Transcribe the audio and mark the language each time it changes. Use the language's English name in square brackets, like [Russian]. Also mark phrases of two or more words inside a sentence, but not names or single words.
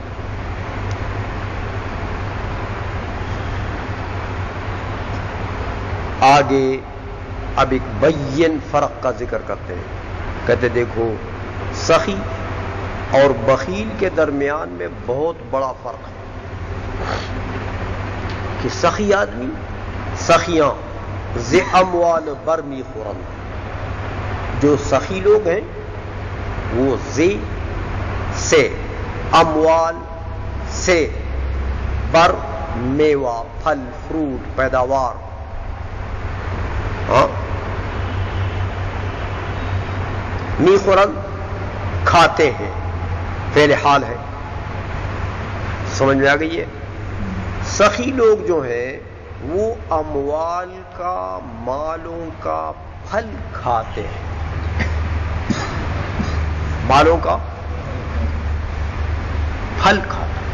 [Urdu] آگے اب ایک بین فرق کا ذکر کرتے ہیں. کہتے دیکھو سخی اور بخیل کے درمیان میں بہت بڑا فرق ہے کہ سخی آدمی، [Persian] سخیاں ز اموال برمی خورن، [Urdu] جو سخی لوگ ہیں وہ سے اموال سے بر میوہ پھل فروٹ پیداوار، ہاں [Persian] می خورن [Urdu] کھاتے ہیں، فعل حال ہے. سمجھ میں آ گئی ہے؟ سخی لوگ جو ہیں وہ اموال کا، مالوں کا پھل کھاتے ہیں، مالوں کا پھل کھاتے ہیں.